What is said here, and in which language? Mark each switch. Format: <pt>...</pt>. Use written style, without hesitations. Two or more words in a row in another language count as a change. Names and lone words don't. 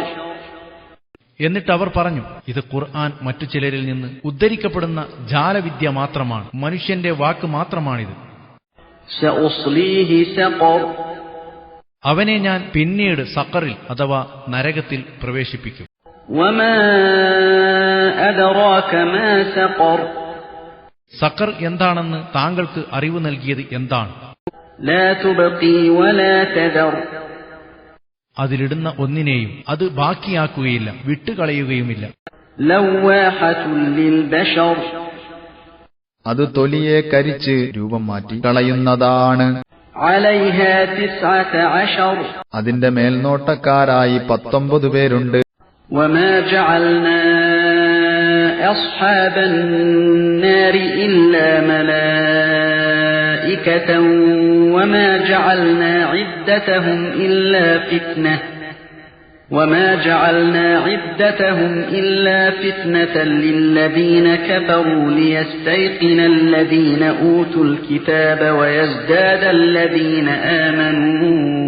<ml>എന്നിട്ട് അവർ പറഞ്ഞു, ഇത് ഖുർആൻ മറ്റു ചിലരിൽ നിന്ന് ഉദ്ധരിക്കപ്പെടുന്ന ജാലവിദ്യ മാത്രമാണ്, മനുഷ്യന്റെ വാക്ക് മാത്രമാണിത്.</ml> <ar>سأصليه سقر.</ar> <ml>അവനെ ഞാൻ പിന്നീട് സഖറിൽ അഥവാ നരകത്തിൽ പ്രവേശിപ്പിക്കും.</ml> <ar>وما أدراك ما سقر.</ar> <ml>സഖർ എന്താണെന്ന് താങ്കൾക്ക് അറിവ് നൽകിയത് എന്താണ്.</ml> <ar>لا تبقي ولا تذر.</ar> <ml>അതിലിടുന്ന ഒന്നിനെയും അത് ബാക്കിയാക്കുകയില്ല, വിട്ടുകളയുകയുമില്ല.</ml> <ar>لواحة للبشر.</ar> <ml>അത് തൊലിയെ കരിച്ച് രൂപം മാറ്റി കളയുന്നതാണ്.</ml> <ar>عليها 19.</ar> <ml>അതിന്റെ മേൽനോട്ടക്കാരായി 19 പേരുണ്ട്.</ml> <ar>وما جعلنا أصحاب النار إلا ملائكة وما جعلنا عدتهم إلا فتنة للذين كفروا ليستيقن الذين أوتوا الكتاب ويزداد الذين آمنوا</ar>